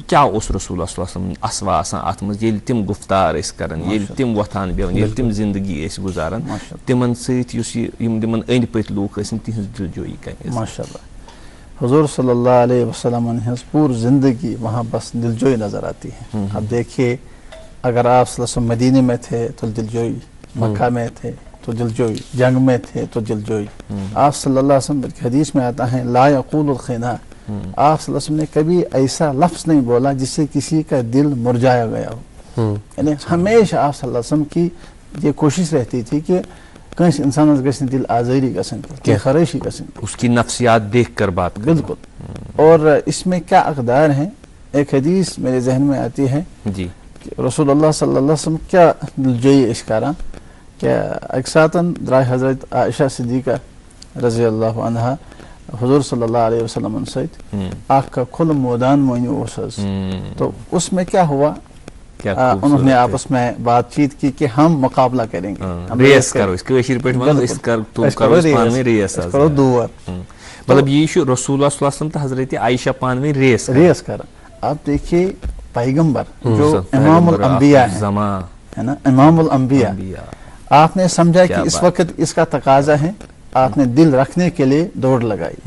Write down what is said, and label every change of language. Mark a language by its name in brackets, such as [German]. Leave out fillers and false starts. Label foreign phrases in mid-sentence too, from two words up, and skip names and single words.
[Kashmiri] کیٛاہ اوس رسول اللہ صلی اللہ علیہ وسلم اسوا آسان اتھ منٛز ییٚلہِ تِم گفتار ٲسۍ کران ییٚلہِ تِم وۄتھان بیٚہوان ییٚلہِ تِم زندگی ٲسۍ گُزاران تِمن سۭتۍ یُس یِم تِمن أنٛدۍ پٔکۍ لوٗکھ ٲسۍ تِہنٛز دل جویی کَمہِ. [Urdu] ماشاء اللہ حضور صلی اللہ علیہ وسلم [Kashmiri] ہنٛز پوٗرٕ زندگی [Urdu] وہاں بس دل جوئی نظر آتی ہے. اب دیکھیے اگر آپ صلی اللہ علیہ وسلم مدینے میں تھے تو دل جوئی, مکہ میں تھے تو دل جوئی, جنگ میں تھے تو دل جوئی. آپ صلی اللہ علیہ وسلم حدیث میں آتا ہے [Arabic] لا یقول الخنا, [Urdu] آپ صلی اللہ علیہ وسلم نے کبھی ایسا لفظ نہیں بولا جس سے کسی کا دل مرجایا گیا ہو. یعنی ہمیشہ آپ صلی اللہ علیہ وسلم کی یہ کوشش رہتی تھی کہ [Kashmiri] کٲنٛسہِ انسانس گژھِ نہٕ دل آزٲری گژھٕنۍ کینٛہہ خرٲشی گژھٕنۍ. [Urdu] اس کی نفسیات دیکھ کر بات. بالکل. اور اس میں کیا اقدار ہیں, ایک حدیث میرے ذہن میں آتی ہے جی کہ رسول اللہ صلی اللہ علیہ وسلم کیا دلجوئی [Kashmiri] ٲسۍ کران کہ اکہِ ساتن درٛاے حضرت عائشہ صدیقہ رضی اللہ عنہا حضور صلی اللہ علیہ وسلم سۭتۍ اکھ کھُلہٕ مٲدان مٲنِو اوس حظ. [Urdu] تو اس میں کیا ہوا, انہوں نے آپس میں بات چیت کی کہ ہم مقابلہ کریں گے, ریس کرو کرو دور. مطلب یہ رسول اللہ صلی اللہ علیہ وسلم تو حضرت عائشہ پانویں ریس کر. آپ دیکھیے پیغمبر جو امام الانبیاء ہے نا, امام الانبیاء, آپ نے سمجھا کہ اس وقت اس کا تقاضا ہے, آپ نے دل رکھنے کے لیے دوڑ لگائی.